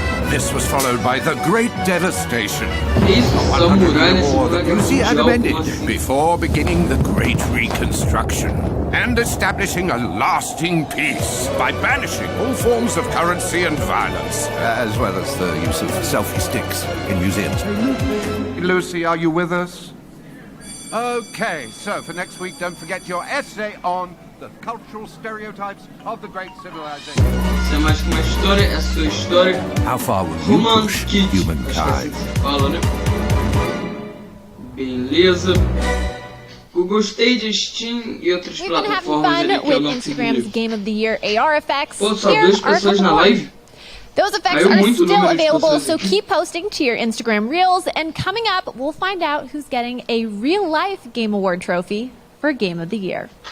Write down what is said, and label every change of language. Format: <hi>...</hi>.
<en>This was followed by the Great Devastation. A 100-year war that Lucy Adam ended before beginning the Great Reconstruction and establishing a lasting peace by banishing all forms of currency and violence, as well as the use of selfie sticks in museums. Lucy, are you with us? Okay, so for next week, don't forget your essay on the cultural stereotypes of the great civilization.</en> <pt>Isso é mais que uma história, é a sua história.</pt> <en>How far will you push humankind?</en> <pt>Fala, né? Beleza. Eu gostei de Steam e outras plataformas ali que eu não</pt> <en>Instagram's Game of the Year AR effects.</en> <pt>Pô, só 2 pessoas na live?</pt> <en>Those effects are still available, so keep posting to your Instagram Reels. And coming up, we'll find out who's getting a real-life Game Award trophy for Game of the Year.</en>